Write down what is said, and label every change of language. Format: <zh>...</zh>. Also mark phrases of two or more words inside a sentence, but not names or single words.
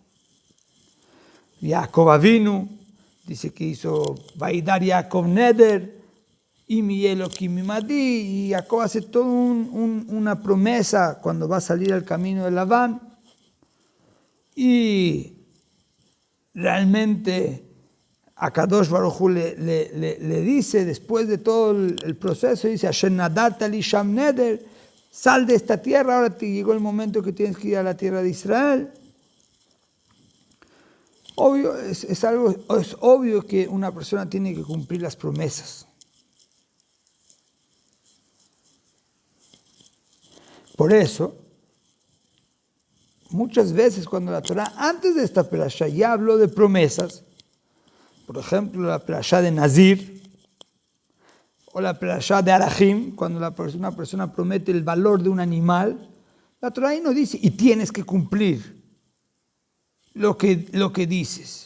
<es>Jacob Avinu dice que hizo</es> <he>וידר יעקב נדר,</he> <es>y mi</es> <he>אלוהים עמדי,</he> <es>y Jacob hace toda una promesa cuando va a salir al camino de Labán. Y realmente a</es> <he>קדוש ברוך הוא</he> <es>le dice, después de todo el proceso, dice,</es> <he>אשר נדרת לי שם נדר,</he> <es>sal de esta tierra, ahora te llegó el momento que tienes que ir a la tierra de Israel. Obvio, es obvio que una persona tiene que cumplir las promesas. Por eso, muchas veces cuando la Torah, antes de esta perashá, ya habló de promesas, por ejemplo, la perashá de Nazir, o la perashá de Arahim, cuando una persona promete el valor de un animal, la Torah ahí no dice, y tienes que cumplir lo que dices.</es>